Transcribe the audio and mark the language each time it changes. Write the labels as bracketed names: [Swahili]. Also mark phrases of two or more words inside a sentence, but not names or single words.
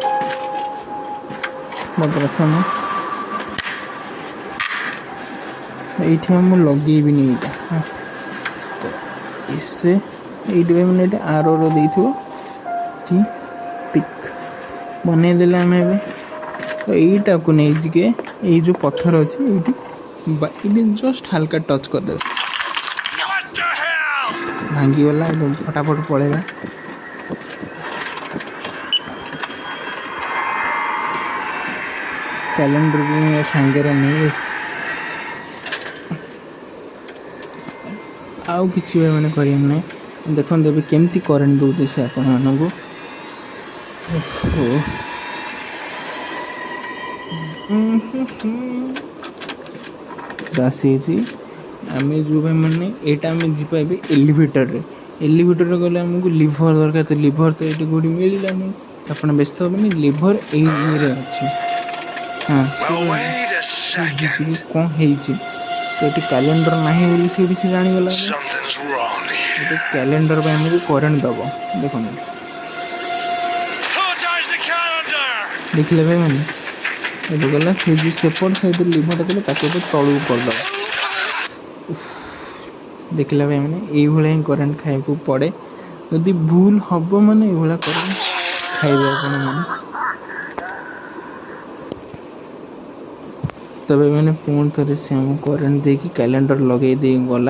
[Odia] ପ୍ରଥମ এইଠି ମୁଁ ଲଗେଇବିନି ଏଇଟା ତ ଏସେ ଏଇଠି ପାଇଁ ମାନେ ଏଇଟା ଆରର ଦେଇଥିବ କି ପିକ୍ ବନେଇଦେଲେ ଆମେ ଏବେ ତ ଏଇଟାକୁ ନେଇଯିକେ ଏଇ ଯେଉଁ ପଥର ଅଛି ଏଇଠି ଏଇଠି ଜଷ୍ଟ ହାଲକା ଟଚ୍ କରିଦେବେ। [English] What the hell? [Odia] ଭାଙ୍ଗିଗଲା। ଏବେ ଫଟାଫଟ ପଳେଇବା। କ୍ୟାଲେଣ୍ଡରକୁ ମୋ ସାଙ୍ଗରେ ନେଇ ଆଉ କିଛି ମାନେ କରିବାର ନାହିଁ। ଦେଖନ୍ତୁ ଏବେ କେମିତି କରେଣ୍ଟ ଦେଉଛି ସେ ଆପଣମାନଙ୍କୁ। ଆସିଯାଇଛି ଆମେ ଯେଉଁ ଭାଇ ମାନେ ଏଇଟା ଆମେ ଯିବା ଏବେ ଏଲିଭେଟରରେ। ଏଲିଭେଟରରେ ଗଲେ ଆମକୁ ଲିଭର ଦରକାର। ତ ଲିଭର ତ ଏଇଠି କେଉଁଠି ମିଳିଲାନି। ଆପଣ ବ୍ୟସ୍ତ ହେବେନି, ଲିଭର ଏଇ ଇଏରେ ଅଛି। ହଁ [English] Well, wait a second. [Odia] କ'ଣ ହେଇଛି ତ ଏଠି କ୍ୟାଲେଣ୍ଡର ନାହିଁ ବୋଲି ସେଇଠି ସେ ଜାଣିଗଲା। [English] Something's wrong here. [Odia] ଏଠି କ୍ୟାଲେଣ୍ଡର ପାଇଁ ଆମକୁ କରେଣ୍ଟ ଦେବ। ଦେଖନ୍ତୁ [English] Who touched the calendar? [Odia] ଦେଖିଲେ ଭାଇ ମାନେ ଏବେ ଗଲା ସେ ଯେଉଁ ସେପଟ ସାଇଡ଼୍ ଲିଭରଟା ଥିଲା ତାକୁ ଏବେ ତଳକୁ କରିଦେବ। ଦେଖିଲା ଭାଇ ମାନେ ଏଇଭଳିଆ ହିଁ କରେଣ୍ଟ ଖାଇବାକୁ ପଡ଼େ। ଯଦି ଭୁଲ ହେବ ମାନେ ଏଇଭଳିଆ କରେଣ୍ଟ ଖାଇବେ ଆପଣ ମାନେ। ତବେ ମାନେ ପୁଣି ଥରେ ସେ ଆମକୁ କରେଣ୍ଟ ଦେଇକି କ୍ୟାଲେଣ୍ଡର ଲଗେଇ ଦେଇ ଗଲା।